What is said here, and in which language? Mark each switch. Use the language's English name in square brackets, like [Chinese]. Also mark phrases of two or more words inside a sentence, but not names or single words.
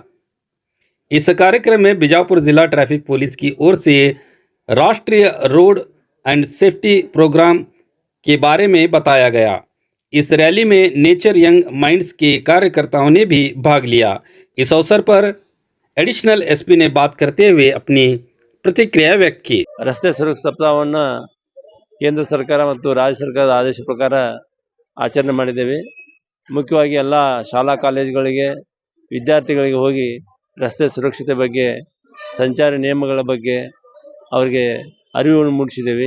[Hindi] इस कार्यक्रम में बीजापुर जिला ट्रैफिक पुलिस की ओर से राष्ट्रीय रोड एंड सेफ्टी प्रोग्राम के बारे में बताया गया। इस रैली में नेचर यंग माइंड्स के कार्यकर्ताओं ने भी भाग लिया। इस अवसर पर एडिशनल एसपी ने बात करते हुए अपनी प्रतिक्रिया व्यक्त की। [Kannada] ರಸ್ತೆ ಸುರಕ್ಷಾ ಸಪ್ತಾಹವನ್ನು ಕೇಂದ್ರ ಸರ್ಕಾರ ಮತ್ತು ರಾಜ್ಯ ಸರ್ಕಾರದ ಆದೇಶ ಪ್ರಕಾರ ಆಚರಣೆ ಮಾಡಿದ್ದೇವೆ. ಮುಖ್ಯವಾಗಿ ಎಲ್ಲ ಶಾಲಾ ಕಾಲೇಜುಗಳಿಗೆ ವಿದ್ಯಾರ್ಥಿಗಳಿಗೆ ಹೋಗಿ ರಸ್ತೆ ಸುರಕ್ಷತೆ ಬಗ್ಗೆ, ಸಂಚಾರಿ ನಿಯಮಗಳ ಬಗ್ಗೆ ಅವರಿಗೆ ಅರಿವನ್ನು ಮೂಡಿಸಿದ್ದೇವೆ.